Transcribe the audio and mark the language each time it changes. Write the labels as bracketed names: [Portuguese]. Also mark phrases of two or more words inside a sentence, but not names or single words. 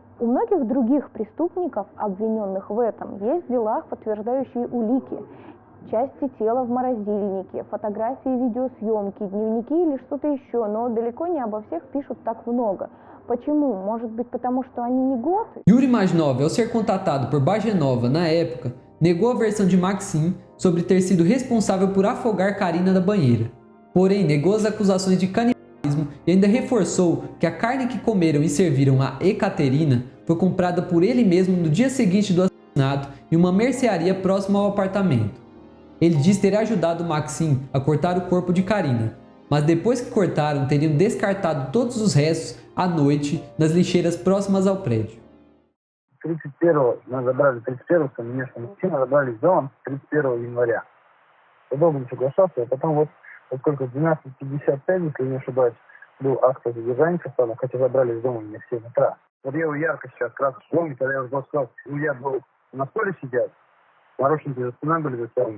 [Russian] У многих других преступников, обвиненных в этом, есть в делах подтверждающие улики. Части тела в морозильнике, фотографии, видеосъемки, дневники или что-то еще, но далеко не обо всех пишут так много. Почему? Может быть, потому что они не готы? [Portuguese] Yuri Majnov, ao ser contatado por Bagenova na época, negou a versão de Maxim sobre ter sido responsável por afogar Karina da banheira. Porém, negou as acusações de canibalismo e ainda reforçou que a carne que comeram e serviram a Ekaterina foi comprada por ele mesmo no dia seguinte do assassinato em uma mercearia próxima ao apartamento. Ele diz ter ajudado Maxim a cortar o corpo de Karina, mas depois que cortaram, teriam descartado todos os restos à noite nas lixeiras próximas ao prédio. [Russian] 31-го нас забрали, 31-го, конечно, Максима забрали из дома 31 января. Я долго не соглашался, а потом вот, поскольку в 12:55, если не ошибаюсь, был акт о задержании Хасана, хотя забрали из дома меня в 7 утра. Вот я его ярко сейчас красочно помню, когда я уже сказал, я был на столе сидят, наручники за спиной были затянуты.